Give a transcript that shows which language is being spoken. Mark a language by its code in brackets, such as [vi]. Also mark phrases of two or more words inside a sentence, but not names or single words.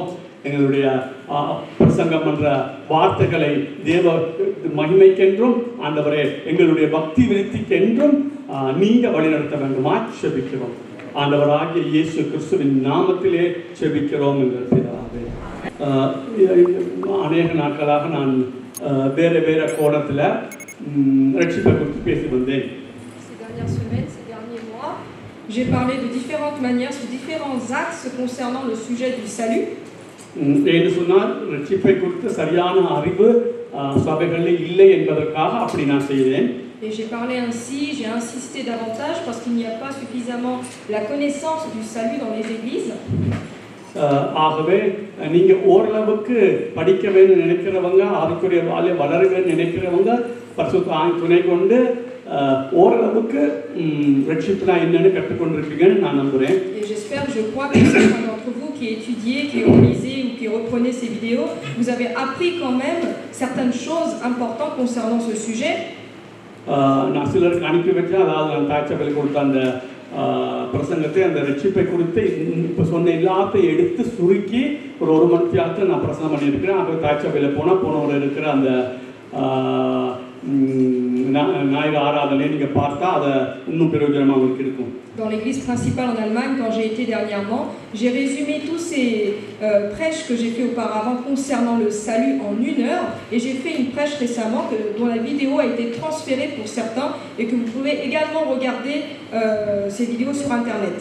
[ta] எங்களுடைய பிரசங்கம் என்ற வார்த்தைகளை தேவ மகிமைக்கென்றும் ஆண்டவரே எங்களுடைய பக்தி விருத்திக்கென்றும் நீங்கள் வழிநடத்த வேண்டுமாய் ஜெபிக்கிறோம். ஆண்டவராகிய இயேசு கிறிஸ்துவின் நாமத்திலே ஜெபிக்கிறோம் எங்கள் பிதாவே. அநேக நாட்களாக நான் வேறு வேறு கோணத்தில் ரட்சிப்பை குறித்து பேசி வந்தேன். [fr] J'ai parlé de différentes manières, sur différents axes concernant le sujet du salut. [ta] என்று சொன்னால் ரட்சிப்பை குறித்து சரியான அறிவு சபைகளில் இல்லை என்பதற்காக அப்படி நான் செய்தேன். [fr] Et j'ai parlé ainsi, j'ai insisté davantage parce qu'il n'y a pas suffisamment la connaissance du salut dans les églises. [ta] ஆகவே நீங்க ஓரளவுக்கு படிக்க வேண்டும் நினைக்கிறவங்க, ஆவிக்குரிய வாழ்வை வளர வேண்டும் நினைக்கிறவங்க பரிசுத்த துணை கொண்டு ஓரளவுக்கு ரட்சிப்புனா என்னன்னு கற்றுக்கொண்டிருப்பீங்கன்னு நான் நம்புறேன். [fr] Et j'espère, je crois que certains d'entre vous qui étudiez, qui relisez ou qui reprenez ces vidéos, vous avez appris quand même certaines choses importantes concernant ce sujet. [ta] நான் சிலருக்கு அனுப்பி வச்சேன். அதாவது நான் தாய்ச்சபையில் கொடுத்த அந்த பிரசங்கத்தை, அந்த ரட்சிப்பை குறித்து இப்போ சொன்ன எல்லாத்தையும் எடுத்து சுருக்கி ஒரு மணி நேரத்தில் நான் பிரசங்கம் பண்ணியிருக்கிறேன். அப்புறம் தாய்ச்சபையில் போனவர் இருக்கிற அந்த ஞாயிறு ஆராதனை நீங்கள் பார்த்தா அதை இன்னும் பிரயோஜனமாக உங்களுக்கு இருக்கும். [fr] Dans l'église principale en Allemagne, quand j'ai été dernièrement, j'ai résumé tous ces prêches que j'ai fait auparavant concernant le salut en 1 heure, et j'ai fait une prêche récemment dont la vidéo a été transférée pour certains et que vous pouvez également regarder ces vidéos sur internet.